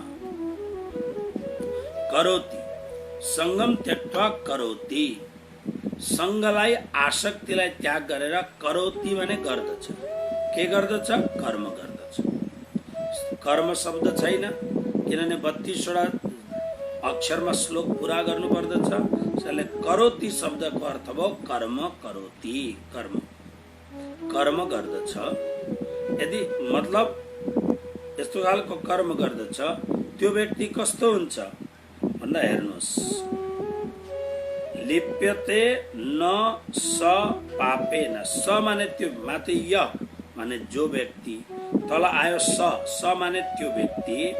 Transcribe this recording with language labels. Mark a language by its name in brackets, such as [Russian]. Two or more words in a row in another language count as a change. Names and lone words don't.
[Sanskrit] करोति, संगम त्यक्त्वा करोति। [Nepali] सङ्गलाई आसक्तिलाई त्याग गरेर करोति भने गर्दछ। के गर्दछ? कर्म गर्दछ। कर्म शब्द छैन, किनभने 32वटा अक्षरमा श्लोक पूरा गर्नु पर्दछ। त्यसैले करोति शब्दको अर्थ भयो [Sanskrit] कर्म करोति, [Nepali] कर्म कर्म गर्दछ। यदि मतलब यस्तो खालको कर्म गर्दछ त्यो व्यक्ति कस्तो हुन्छ भन्दा हेर्नुहोस्, [Sanskrit] लिप्यते न स पापेन। [Nepali] स माने त्यो, माथि य माने जो व्यक्ति, तल आयो स माने त्यो व्यक्ति।